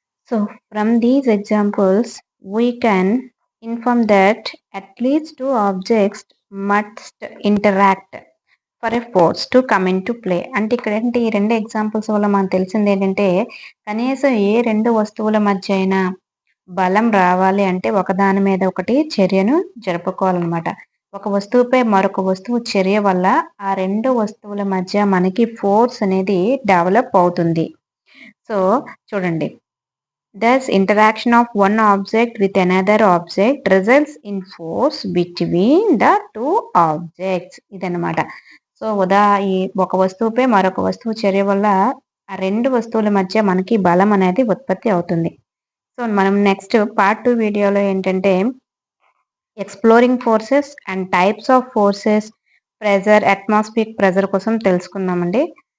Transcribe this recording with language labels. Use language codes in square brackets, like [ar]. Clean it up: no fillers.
[en] So from these examples, we can inform that at least two objects must interact for a force to come into play. [te] అంటే ఇక్కడేంటి ఈ 2 examples వల్ల మనకు తెలిసిందేంటంటే, కనీసం ఏ 2 వస్తువుల మధ్య అయినా బలం రావాలి అంటే ఒకదాని మీద ఒకటి చర్యను జరుపుకోవాలనమాట. ఒక వస్తువుపై మరొక వస్తువు చర్య వల్ల ఆ 2 వస్తువుల మధ్య మనకి ఫోర్స్ అనేది డెవలప్ అవుతుంది. సో, చూడండి. [en] Thus, interaction of one object with another object results in force between the two objects. [te] ఇదన్నమాట. సో, ఈ ఒక వస్తువుపై మరొక వస్తువు చర్య వల్ల ఆ 2 వస్తువుల మధ్య మనకి బలం అనేది ఉత్పత్తి అవుతుంది. సో, మనం నెక్స్ట్ పార్ట్ 2 వీడియోలో ఏంటంటే [en] exploring forces and types of forces, [te] pressure, atmospheric pressure కోసం తెలుసుకుందామండి.